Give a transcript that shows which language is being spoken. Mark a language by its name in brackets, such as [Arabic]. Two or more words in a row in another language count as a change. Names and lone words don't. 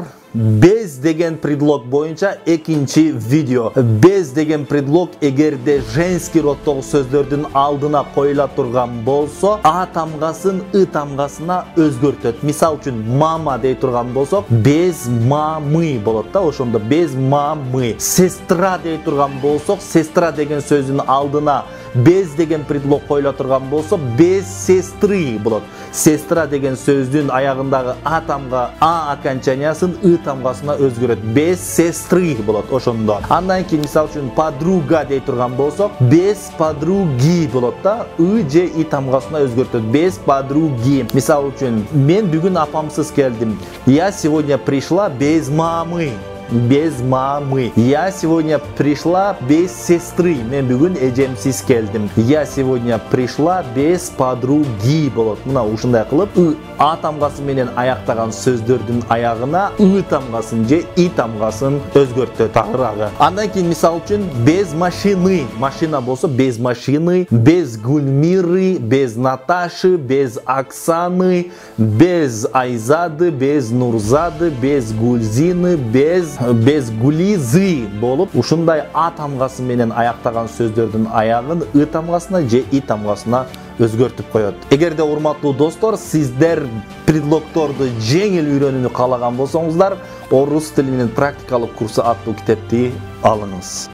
[Kyrgyz] Без деген предлог боюнча экинчи видео. Без деген предлог эгерде женский роддогу сөздөрдүн алдына коюла турган болсо, а тамгасын ы тамгасына өзгөртөт. Мисал үчүн мама дей турган болсок, [Russian] без мамы [Kyrgyz] болот да, ошондо [Russian] без мамы. [Kyrgyz] Сестра дей турган болсок, сестра деген сөздүн алдына без деген предлог коюла турган болсо, [Russian] без сестры [Kyrgyz] болот. Сестра деген сөздүн аягындагы а тамга а окончаниясын ы тамгасына өзгөрөт. [Russian] Без сестры [Kyrgyz] болот ошондо. Андан кийин мисал үчүн подруга дей турган болсок, [Russian] без подруги [Kyrgyz] болот да, ы же и тамгасына өзгөртөт. [Russian] Без подруги. [Kyrgyz] Мисал үчүн мен бүгүн апамсыз келдим. [Russian] Я сегодня пришла без мамы. Без мамы. Я сегодня пришла без сестры. [Kyrgyz] Мен бүгүн эжемсиз келдим. [Russian] Я сегодня пришла без подруги болот. [Kyrgyz] Мына ушундай кылып а тамгасы менен аяктаган сөздөрдүн аягына ы тамгасын же и тамгасын өзгөртөт агырагы. Андан кийин мисал үчүн [Russian] без машины. [Kyrgyz] Машина болсо [Russian] без машины, без Гульмиры, без Наташи, без Оксаны, без Айзады, без Нурзады, без Гульзины, без Гулизы [Kyrgyz] болуп, ушундай а тамгасы менен аяктаган сөздөрдүн аягын ы тамгасына же и тамгасына өзгөртүп коет. Эгерде урматтуу достор, сиздер предлогторду жеңил үйрөнүүнү каалаган болсоңуздар, орус тилинин практикалык курсу аттуу китепти алыңыз.